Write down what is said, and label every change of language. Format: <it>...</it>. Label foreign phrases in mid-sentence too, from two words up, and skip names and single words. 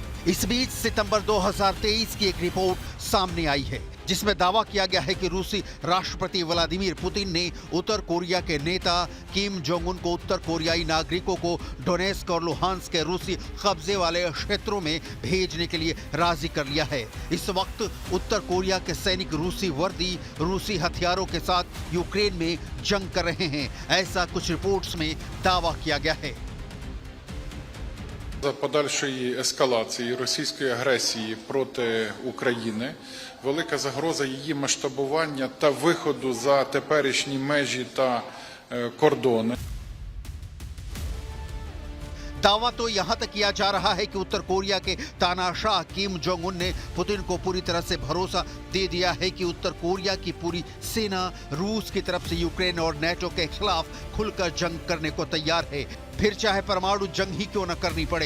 <hi>इस बीच सितंबर 2023 की एक रिपोर्ट सामने आई है जिसमें दावा किया गया है कि रूसी राष्ट्रपति व्लादिमीर पुतिन ने उत्तर कोरिया के नेता किम जोंग उन को उत्तर कोरियाई नागरिकों को डोनेस्क और लुहांस्क के रूसी कब्जे वाले क्षेत्रों में भेजने के लिए राजी कर लिया है। इस वक्त उत्तर कोरिया के सैनिक रूसी वर्दी, रूसी हथियारों के साथ यूक्रेन में जंग कर रहे हैं, ऐसा कुछ रिपोर्ट्स में दावा किया गया है।</hi> <uk>За подальшої ескалації російської агресії проти України велика загроза її масштабування та виходу за теперішні межі та кордони.</uk> <hi>दावा तो यहां तक किया जा रहा है कि उत्तर कोरिया के तानाशाह किम जोंग उन ने पुतिन को पूरी तरह से भरोसा दे दिया है कि उत्तर कोरिया की पूरी सेना रूस की तरफ से यूक्रेन और नेटो के खिलाफ खुलकर जंग करने को तैयार है, फिर चाहे परमाणु जंग ही क्यों न करनी पड़े।</hi>